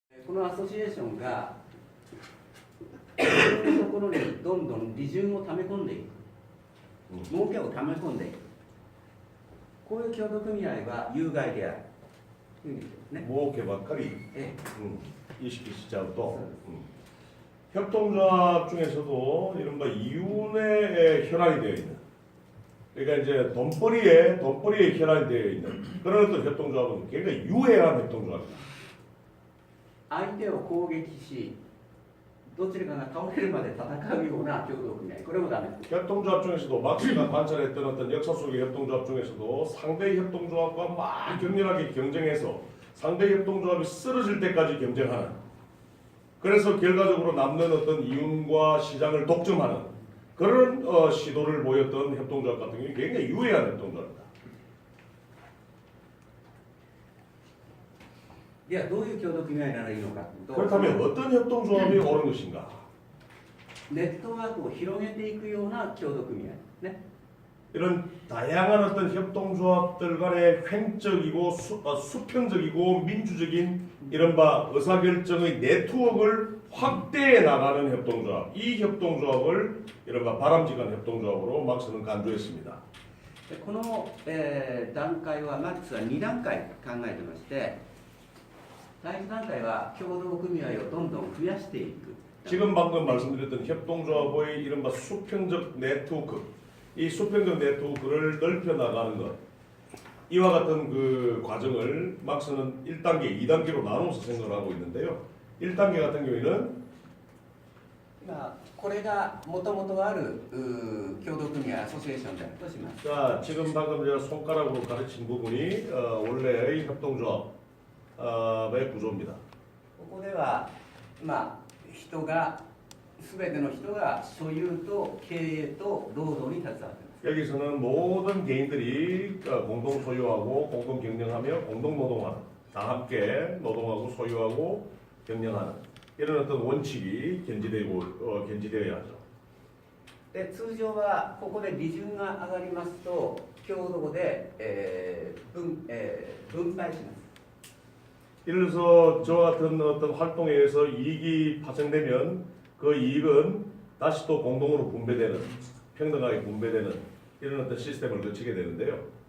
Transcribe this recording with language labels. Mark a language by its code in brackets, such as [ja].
[ja] このアソシエーションがそういうところにどんどん利潤を溜め込んでいく、儲けを溜め込んでいく、こういう協同組合は有害であるという意味ですね。儲けばっかりえ意識しちゃうと、え [ko] 협동조합 중에서도 이른바 이윤에 혈안이 되어 있는, 그러니까 이제 돈벌이에 혈안이 되어 있는 그런 어떤 협동조합은 굉장히 유해한 협동조합입니다. [ja] 相手を攻撃し、どちらかが倒れるまで戦うような共同組合、これもダメです。 [ko] 협동조합 중에서도 막스가 관찰했던 어떤 역사 속의 협동조합 중에서도 상대 협동조합과 막 격렬하게 경쟁해서 상대 협동조합이 쓰러질 때까지 경쟁하는, 그래서 결과적으로 남는 어떤 이윤과 시장을 독점하는 그런 시도를 보였던 협동조합 같은 경우는 굉장히 유해한 협동조합입니다. [ja] ではどういう共同組合ならいいのかというと、 [ko] 그렇다면 어떤 협동조합이 옳은 것인가? [ja] ネットワークを広げていくような共同組合ね。 [ko] 이런 다양한 어떤 협동조합들 간의 횡적이고 수평적이고 민주적인 이른바 의사결정의 네트워크를 확대해 나가는 협동조합, 이 협동조합을 이른바 바람직한 협동조합으로 막스는 간주했습니다. [ja] でこの、段階はマックスは2段階考えてまして、第1段階は共同組合をどんどん増やしていく。 [ko] 지금 방금 말씀드렸던 협동조합의 이른바 수평적 네트워크, 이 수평적 네트워크를 넓혀 나가는 것, 이와 같은 그 과정을 막스는 1단계, 2단계로 나눠서 생각을 하고 있는데요. 1단계 같은 경우에는 [ja] これがもともとある共同組合アソシエーションであるとします。 [ko] 자, 지금 방금 제가 손가락으로 가르친 부분이 원래의 협동조합의 구조입니다. [ja] ここでは、人が全ての人が所有と経営と労働に携わっています。 [ko] 여기서는 모든 개인들이 공동 소유하고 공동 경영하며 공동 노동하는, 다 함께 노동하고 소유하고 경영하는 이런 어떤 원칙이 견지되어야 하죠. [ja] で通常はここで利潤が上がりますと共同で、分配します。 [ko] 예를 들어서 저와 같은 어떤 활동에 의해서 이익이 발생되면 그 이익은 다시 또 공동으로 분배되는, 평등하게 분배되는 이런 어떤 시스템을 거치게 되는데요.